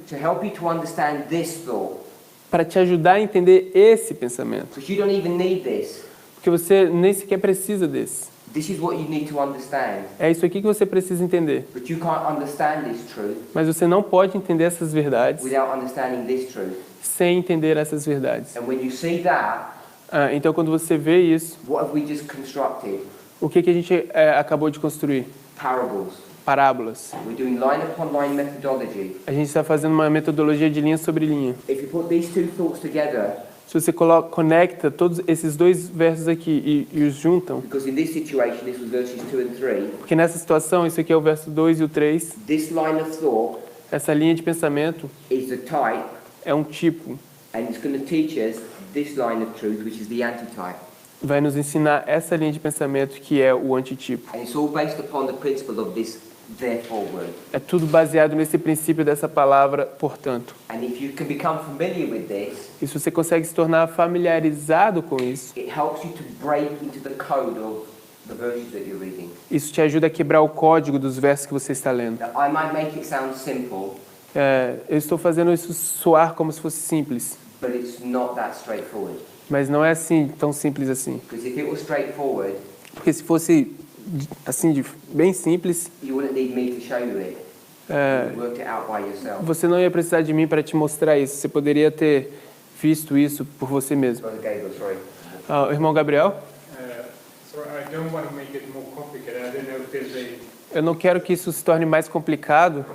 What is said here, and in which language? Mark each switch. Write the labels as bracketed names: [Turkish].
[English] to help you to understand this thought. [Portuguese] para te ajudar a entender esse pensamento. [English] Because you don't even need this. [Portuguese] Porque você nem sequer precisa desse. [English] This is what you need to understand. [Portuguese] É isso aqui que você precisa entender. [English] But you can't understand this truth [Portuguese] Mas você não pode entender essas verdades [English] without understanding this truth. [Portuguese] sem entender essas verdades. [English] And when you see that, [Portuguese] Então, quando você vê isso, [English] what have we just constructed? [Portuguese] o que a gente acabou de construir? [English] Parables. [Portuguese] Parábolas. [English] We're doing line upon line methodology. [Portuguese] A gente está fazendo uma metodologia de linha sobre linha. [English] If you put these two thoughts together, [Portuguese] Se você conecta todos esses dois versos aqui e os juntam, [English] because in this situation this was verses 2 and 3, [Portuguese] porque nessa situação, isso aqui é o verso 2 e o 3, [English] this line of thought [Portuguese] essa linha de pensamento [English] is the type, [Portuguese] é um tipo, [English] and it's going to teach us this line of truth, which is the antitype. [Portuguese] vai nos ensinar essa linha de pensamento que é o antitipo. [English] And it's all based upon the principle of this therefore word. [Portuguese] É tudo baseado nesse princípio dessa palavra, portanto. [English] And if you can become familiar with this, [Portuguese] E se você consegue se tornar familiarizado com isso, [English] it helps you to break into the code of the verses that you're reading. [Portuguese] isso te ajuda a quebrar o código dos versos que você está lendo. [English] Now, I might make it sound simple, [Portuguese] Eu estou fazendo isso soar como se fosse simples, [English] but it's not that straightforward. [Portuguese] mas não é assim tão simples assim. [English] Because if it was straightforward, [Portuguese] Porque se fosse assim bem simples, [English] you wouldn't need me to show you it. You worked it out by yourself. [Portuguese] você não ia precisar de mim para te mostrar isso. Você poderia ter visto isso por você mesmo. [English] Brother Gabriel, sorry. [Portuguese] O irmão Gabriel, [English] So I don't want to make it more complicated. I don't know if there's [Portuguese] eu não quero que isso se torne mais complicado.